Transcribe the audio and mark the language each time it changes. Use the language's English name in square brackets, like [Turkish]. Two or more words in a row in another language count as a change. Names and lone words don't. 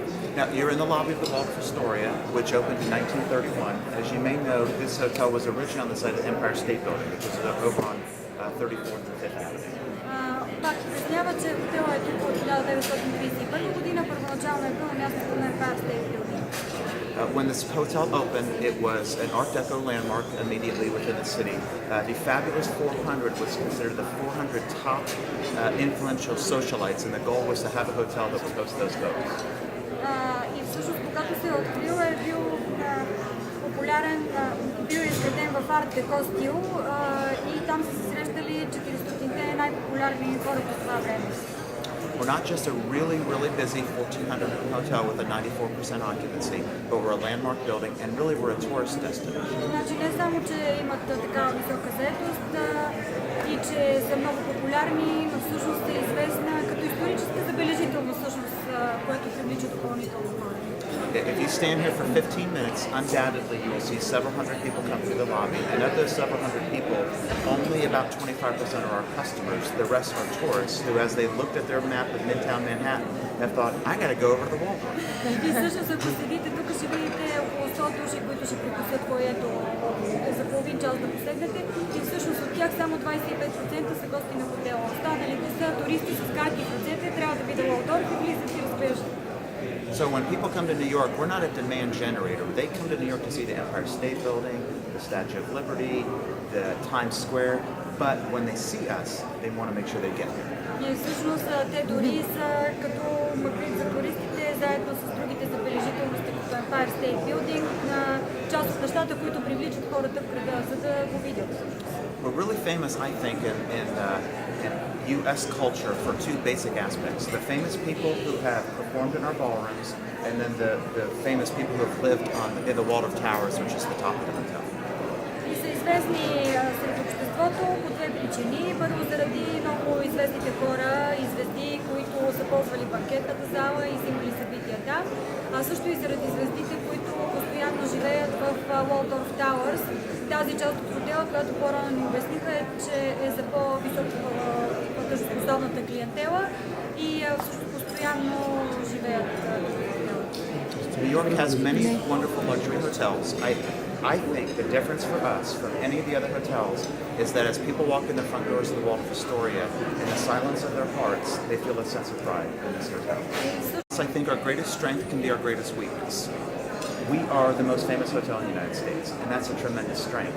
[English] Now, you're in the lobby of the Waldorf Astoria, which opened in 1931. As you may know, this hotel was originally on the site of the Empire State Building, which is over on 34th and 5th Avenue. [Bulgarian] Пак ще пояснява, че хотела е тук от 1931 година, първоначално е бил на мястото на Empire State Building. [English] When this hotel opened, it was an Art Deco landmark immediately within the city. The Fabulous 400 was considered the 400 top influential socialites, and the goal was to have a hotel that would host those folks. [Bulgarian] И всъщност, когато се е открил, е бил популярен, бил изграден в арт деко стил и там са се срещали 400-те най-популярни хора по това време. [English] We're not just a really, really busy 1,400-room hotel with a 94% occupancy, but we're a landmark building, and really we're a tourist destination. [Bulgarian] Значи не само, че имат такава висока заетост и че са много популярни, но всъщност е известна като историческа забележителност, всъщност, което привлича допълнително хора. [English] If you stand here for 15 minutes, undoubtedly you will see several hundred people come through the lobby, and of those several hundred people, only about 25% are our customers. The rest are tourists who, as they looked at their map of Midtown Manhattan, have thought, I got to go over to the Waldorf. [Bulgarian] И всъщност, ако седите тук, ще видите около 100 души, които ще прекусят фоайето за половин час да посегнете. И всъщност от тях само 25% са гости на хотела. Останалите са туристи с карти в ръцете, трябва да видят Waldorf и влизат и разглеждат. [English] So when people come to New York, we're not a demand generator. They come to New York to see the Empire State Building, the Statue of Liberty, the Times Square, but when they see us, they want to make sure they get here. [Bulgarian] И всъщност те дори са като магнит за туристите, заедно с другите забележителности, като Empire State Building, част от нещата, които привличат хората в града, за да го видят. [English] We're really famous, I think, in U.S. culture for two basic aspects. The famous people who have performed in our ballrooms, and then the famous people who have lived in the Waldorf Towers, which is the top of the hotel. [Bulgarian] И са известни сред обществото по две причини. Първо, заради много известните хора и звезди, които са ползвали банкетната зала и са имали събития там. А също и заради звездите, които постоянно живеят в Waldorf Towers. Тази част от хотела, която по-рано ни обясниха, е, че е за по-високо платежоспособната клиентела и всъщност постоянно живеят в хотела. [English] New York has many wonderful luxury hotels. I think the difference for us from any of the other hotels is that as people walk in the front doors of the Waldorf Astoria, in the silence of their hearts, they feel a sense of pride in this hotel. I think our greatest strength can be our greatest weakness. We are the most famous hotel in the United States, and that's a tremendous strength.